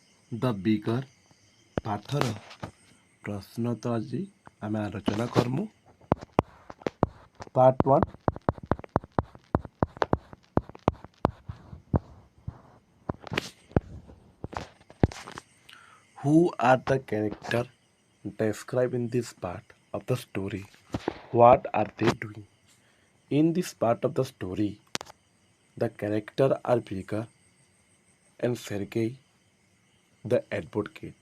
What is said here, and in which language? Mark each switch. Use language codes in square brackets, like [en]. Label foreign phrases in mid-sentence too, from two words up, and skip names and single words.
[or] ଦ ବିଗର ପାଠର ପ୍ରଶ୍ନ ତ ଆଜି ଆମେ ଆଲୋଚନା କରମୁ। ପାର୍ଟ 1। [en] Who are the characters described in this part of the story? What are they doing? In this part of the story, the characters are Beggar and Sergei, the advocate.